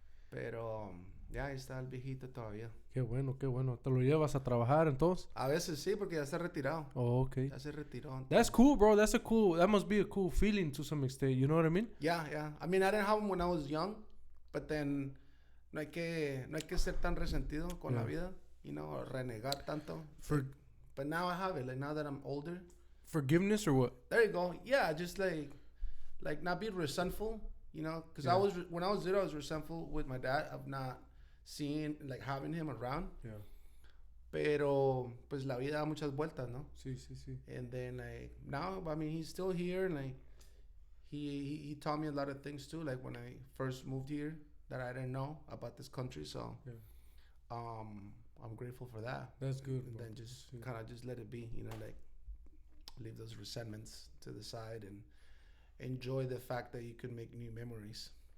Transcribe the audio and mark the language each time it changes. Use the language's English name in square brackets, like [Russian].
[Spanish] Pero ya está el viejito todavía. Qué bueno. ¿Te lo llevas a trabajar entonces? A veces sí, porque ya está retirado. [English] Oh, okay. [Spanish] Ya se retiró. Entonces. [English] That's cool, bro. That must be a cool feeling to some extent. You know what I mean? Yeah. I mean, I didn't have them when I was young, but then [Spanish] no hay que ser tan resentido con la vida, [English] you know, or [Spanish] renegar tanto. [English] But now I have it. Like now that I'm older. Forgiveness or what? There you go. Yeah, just like not be resentful, you know, because when I was little, I was resentful with my dad of not seeing, like having him around. Yeah. [Spanish] Pero pues la vida da muchas vueltas, ¿no? Sí. [English] And then like now, I mean, he's still here, and like he taught me a lot of things too. Like when I first moved here, that I didn't know about this country, so I'm grateful for that. That's good. And then just kind of just let it be, you know, like leave those resentments to the side and enjoy the fact that you can make new memories.